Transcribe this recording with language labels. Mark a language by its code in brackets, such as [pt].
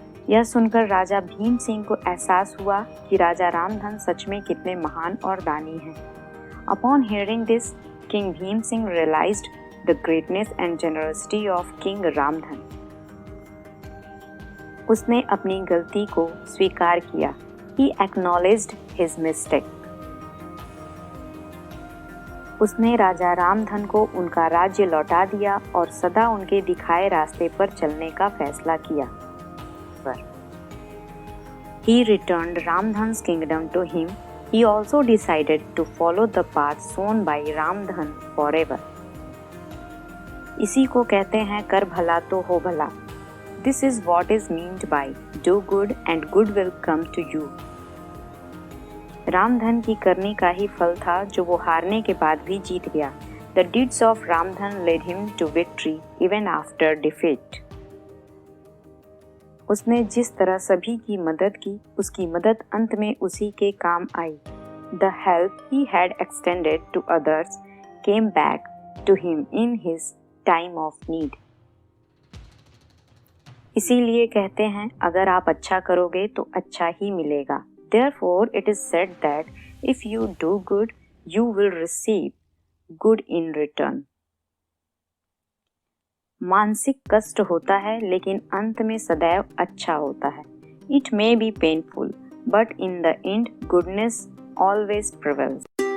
[hi] यह सुनकर राजा भीम सिंह को एहसास हुआ कि राजा रामधन सच में कितने महान और दानी हैं. [en] Upon hearing this, King Bhim Singh realized the greatness and generosity of King Ramdhan. [hi] उसने अपनी गलती को स्वीकार किया. [en] He acknowledged his mistake. [hi] उसने राजा रामधन को उनका राज्य लौटा दिया और सदा उनके दिखाए रास्ते पर चलने का फैसला किया. [en] He returned Ramdhan's kingdom to him. He also decided to follow the path shown by Ramdhan forever. [hi] इसी को कहते हैं कर भला तो हो भला. [en] This is what is meant by do good and good will come to you. [hi] Ramdhan की करनी का ही फल था जो वो हारने के बाद भी जीत गया. [en] The deeds of Ramdhan led him to victory even after defeat. [hi] उसने जिस तरह सभी की मदद की, उसकी मदद अंत में उसी के काम आई. [en] The help he had extended to others came back to him in his time of need. [hi] इसीलिए कहते हैं अगर आप अच्छा करोगे तो अच्छा ही मिलेगा. [en] Therefore it is said that if you do good, you will receive good in return. [hi] मानसिक कष्ट होता है लेकिन अंत में सदैव अच्छा होता है. [en] It may be painful, but in the end goodness always prevails.